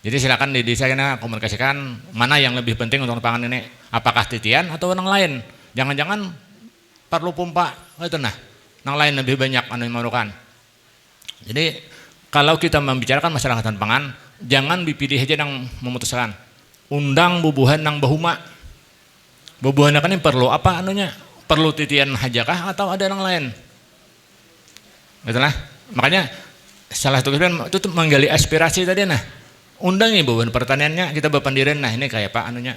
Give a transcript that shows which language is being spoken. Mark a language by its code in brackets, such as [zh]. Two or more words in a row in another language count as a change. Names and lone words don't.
[id] Jadi silakan di desa kena komunikasikan mana yang lebih penting untuk pangan ini, apakah titian atau yang lain. Jangan-jangan perlu pompa itu yang lain lebih banyak anu yang memerlukan. Jadi kalau kita membicarakan masalah ketahanan pangan, jangan BPD aja yang memutuskan. [bjn] Undang bubuhan nang bahuma. Bubuhan kan ini perlu apa anunya? Perlu titian hajakah atau ada yang lain? [id] Betul lah. Makanya salah satu itu menggali aspirasi tadi undang nih bubuhan pertaniannya kita berpendiran ini kayak apa anunya?